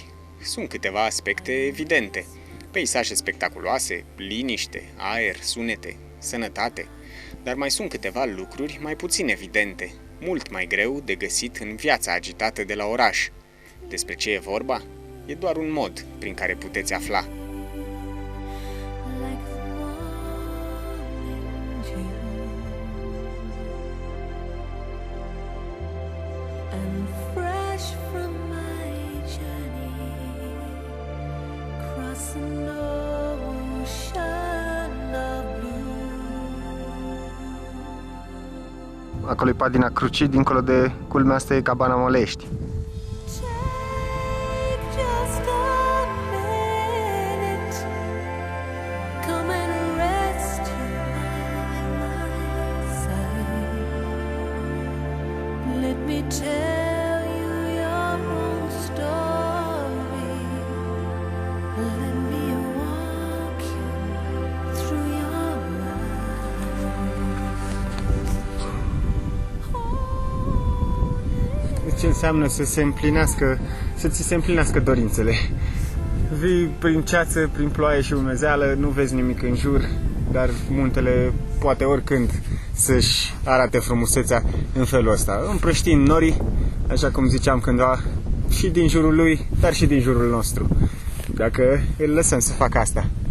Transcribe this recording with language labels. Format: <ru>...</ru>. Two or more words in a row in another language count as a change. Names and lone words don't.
<ro>Sunt câteva aspecte evidente. Peisaje spectaculoase, liniște, aer, sunete, sănătate. Dar mai sunt câteva lucruri mai puțin evidente, mult mai greu de găsit în viața agitată de la oraș. Despre ce e vorba? E doar un mod prin care puteți afla.</ro> <en>Like the morning dew, and fresh from my journey, cross an ocean of blue.</en> <ro>Acolo e Padina Crucii, dincolo de culmea asta e Cabana Molești.</ro> <en>Take just a minute, come and rest here by my side. Let me tell you your own story. Let me walk you through your life.</en> <ro>Ce înseamnă să se împlinească, să ți se împlinească dorințele. Vii prin ceață, prin ploaie și umezeală, nu vezi nimic în jur, dar muntele poate oricând să-și arate frumusețea în felul ăsta. Împrăștind norii, așa cum ziceam cândva, și din jurul lui, dar și din jurul nostru, dacă îl lăsăm să facă asta.</ro>